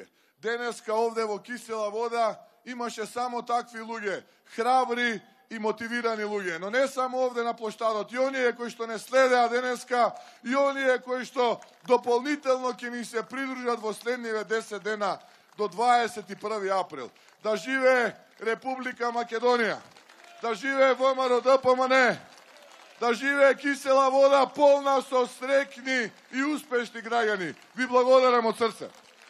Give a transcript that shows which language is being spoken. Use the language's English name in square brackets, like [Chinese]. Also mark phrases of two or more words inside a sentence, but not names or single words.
[Macedonian] Денеска овде во Кисела вода имаше само такви луѓе, храбри и мотивирани луѓе. Но не само овде на площадот, и оние кои што не следеа денеска, и оние кои што дополнително ќе ни се придружат во следниве 10 дена, do 21. april. Da žive Republika Makedonija, da žive ВМРО ДПМН, da žive kisela voda polna so srećni i uspešni građani. Vi благодарам od srca.